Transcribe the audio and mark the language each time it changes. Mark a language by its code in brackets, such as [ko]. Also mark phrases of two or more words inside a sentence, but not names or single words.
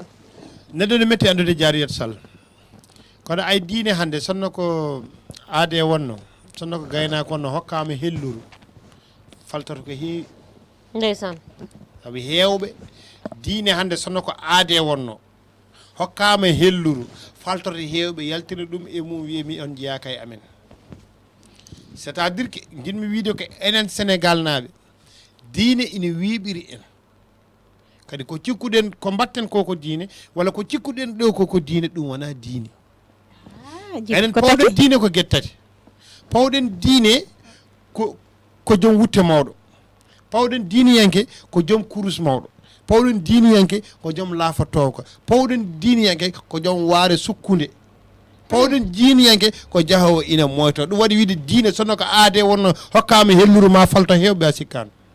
[ff] neɗɗo ne metti andude Jariyat Sall kono ay diine hande sonno ko aade wonno sonno ko gaynako wonno hokkama helluru faltata ko heewi ndeysan saabu hewɓe diine hande sonno ko aade wonno hokkama helluru faltoto hewɓe yaltina ɗum e mum wiyemi on jeyaka e amen [fr] c' est à dire que [ff] jinmi wiide ko enen Sénégal naaɓe diine ina wiiɓiri en kadi ko cikkuɗen ko mbatten koko diine walla ko cikkuɗen ɗo koko diine ɗum wona diine enen pawɗen diine ko guettati pawɗen diine ko joom wutte mawɗo pawɗen diiniyanke ko joom kurus mawɗo pawɗen diiniyanke ko joom laafatowko pawɗen diiniyanke ko joom waare sukkunde pawɗen diiniyanke ko jahowo ina moyto ɗum waɗi wiide diine sonno ko aade wonno hokkama helluru ma falto hewɓe a sikkano